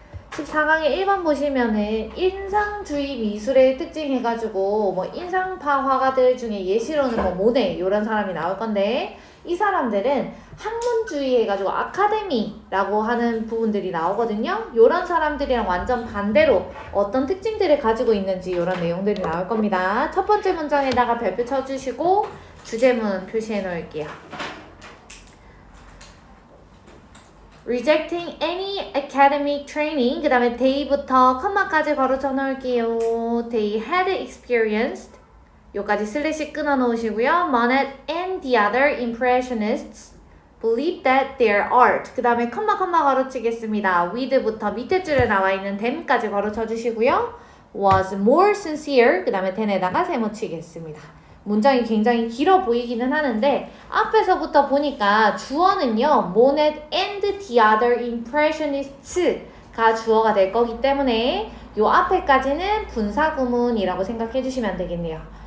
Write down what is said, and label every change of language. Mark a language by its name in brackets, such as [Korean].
[Korean] 14강의 1번 보시면은 인상주의 미술의 특징 해가지고 뭐 인상파 화가들 중에 예시로는 뭐 모네 이런 사람이 나올 건데 이 사람들은 학문주의 해가지고 아카데미라고 하는 부분들이 나오거든요. 이런 사람들이랑 완전 반대로 어떤 특징들을 가지고 있는지 이런 내용들이 나올 겁니다. 첫 번째 문장에다가 별표 쳐주시고 주제문 표시해 놓을게요. [English] Rejecting any academic training. [Korean] 그 다음에 they부터 컴마까지 바로 쳐놓을게요. [English] They had experienced. [Korean] 요까지 슬래시 끊어 놓으시고요. [English] Monet and the other impressionists believed that their art. [Korean] 그 다음에 컴마 바로 치겠습니다. with부터 밑에 줄에 나와 있는 them까지 바로 쳐주시고요. [English] was more sincere. [Korean] 그 다음에 then에다가 세모 치겠습니다. 문장이 굉장히 길어 보이기는 하는데 앞에서부터 보니까 주어는요. [English] Monet and the other impressionsts [Korean] 가 주어가 될 거기 때문에 요 앞에까지는 분사구문이라고 생각해 주시면 되겠네요.